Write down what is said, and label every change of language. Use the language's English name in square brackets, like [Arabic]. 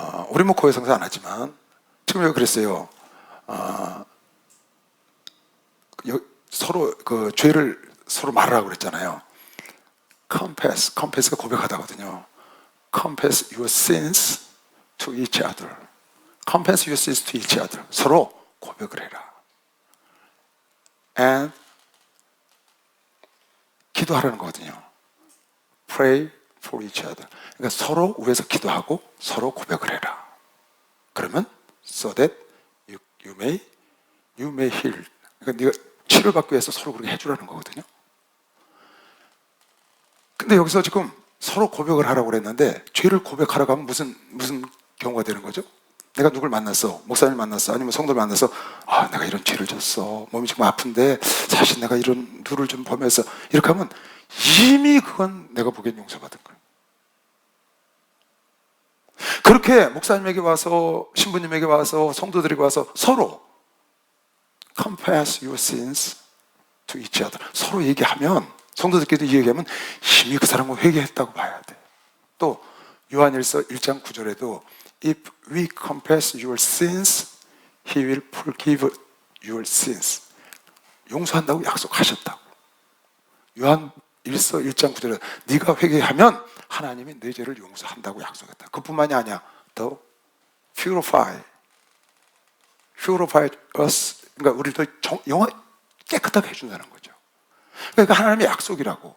[Korean] 우리 뭐 고해성사 안 하지만 지금 여기 그랬어요. 서로 그 죄를 서로 말하라고 그랬잖아요. confess가 고백하다거든요. [English] confess your sins to each other. confess your sins to each other. [Korean] 서로 고백을 해라. and 기도하라는 거거든요. [English] pray for each other. [Korean] 그러니까 서로 위해서 기도하고 서로 고백을 해라. 그러면 [English] so that you may heal. [Korean] 그러니까 네가 치료받기 위해서 서로 그렇게 해주라는 거거든요. 근데 여기서 지금 서로 고백을 하라고 그랬는데 죄를 고백하라고 하면 무슨 경우가 되는 거죠? 내가 누굴 만났어, 목사님 만났어, 아니면 성도를 만나서 내가 이런 죄를 졌어, 몸이 지금 아픈데 사실 내가 이런 누를 좀 범했어, 이렇게 하면 이미 그건 내가 보기엔 용서받은 거예요. 그렇게 목사님에게 와서, 신부님에게 와서, 성도들에게 와서 서로 [English] confess your sins to each other. [Korean] 서로 얘기하면, 성도들끼리도 얘기하면 이미 그 사람과 회개했다고 봐야 돼. 또 요한일서 1장 9절에도 [English] If we confess your sins, He will forgive your sins. [Korean] 용서한다고 약속하셨다고. 요한일서 1장 9절에 네가 회개하면 하나님이 내 죄를 용서한다고 약속했다. 그뿐만이 아니야. 더 [English] purify us. [Korean] 그러니까 우리를 더 깨끗하게 해준다는 거죠. 그러니까 하나님의 약속이라고.